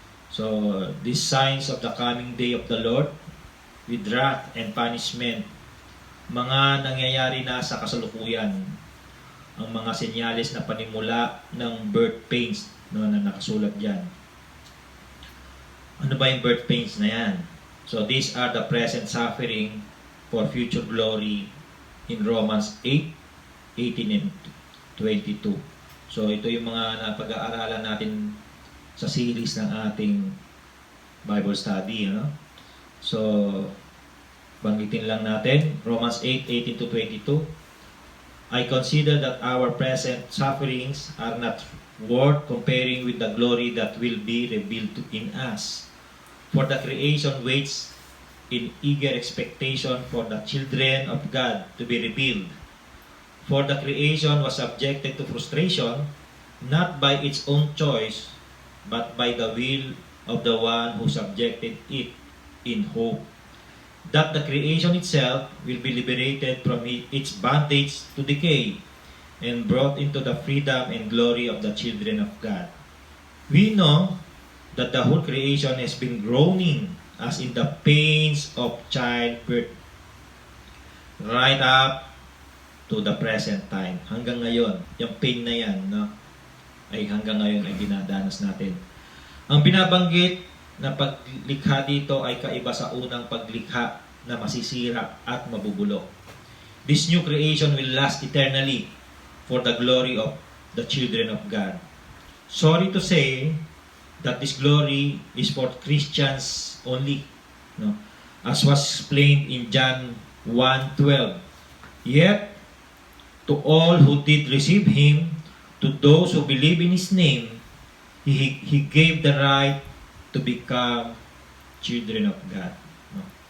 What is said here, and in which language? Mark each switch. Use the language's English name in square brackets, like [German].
[English] So, these signs of the coming day of the Lord with wrath and punishment, [Filipino] mga nangyayari na sa kasalukuyan, ang mga senyales na panimula ng birth pains, no, na nakasulat diyan. Ano ba yung birth pains na yan? [English] So these are the present suffering for future glory in Romans 8:18 and 22. [Filipino] So ito yung mga napag-aaralan natin sa series ng ating Bible study, no? So banggitin lang natin, Romans 8:18 to 22. [English] I consider that our present sufferings are not worth comparing with the glory that will be revealed in us. For the creation waits in eager expectation for the children of God to be revealed. For the creation was subjected to frustration, not by its own choice, but by the will of the one who subjected it, in hope that the creation itself will be liberated from its bondage to decay and brought into the freedom and glory of the children of God. We know that the whole creation has been groaning as in the pains of childbirth right up to the present time. [Filipino] Hanggang ngayon, yung pain na yan, no, ay hanggang ngayon ay dinadanas natin. Ang binabanggit na paglikha dito ay kaiba sa unang paglikha na masisira at mabubulok. [English] This new creation will last eternally for the glory of the children of God. Sorry to say that this glory is for Christians only, no? As was explained in John 1:12. Yet, to all who did receive Him, to those who believe in His name, He gave the right to become children of God. No?